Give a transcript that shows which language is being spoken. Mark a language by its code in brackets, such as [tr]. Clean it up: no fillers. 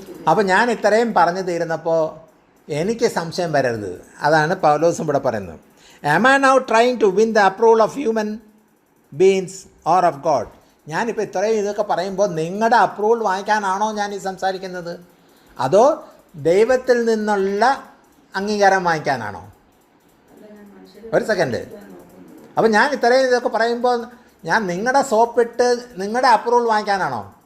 [ml] അപ്പോൾ ഞാൻ ഇത്രയും പറഞ്ഞു തീരുന്നപ്പോൾ എനിക്ക് സംശയം വരരുത്. അതാണ് പൗലോസും ഇവിടെ പറയുന്നത്. [en] Am I now trying to win the approval of human beings or of God? [ml] ഞാനിപ്പോൾ ഇത്രയും ഇതൊക്കെ പറയുമ്പോൾ നിങ്ങളുടെ അപ്രൂവൽ വാങ്ങിക്കാനാണോ ഞാൻ ഈ സംസാരിക്കുന്നത്, അതോ ദൈവത്തിൽ നിന്നുള്ള അംഗീകാരം വാങ്ങിക്കാനാണോ? ഒരു സെക്കൻഡ്. അപ്പോൾ ഞാൻ ഇത്രയും ഇതൊക്കെ പറയുമ്പോൾ ഞാൻ നിങ്ങളുടെ സോപ്പിട്ട് നിങ്ങളുടെ അപ്രൂവൽ വാങ്ങിക്കാനാണോ?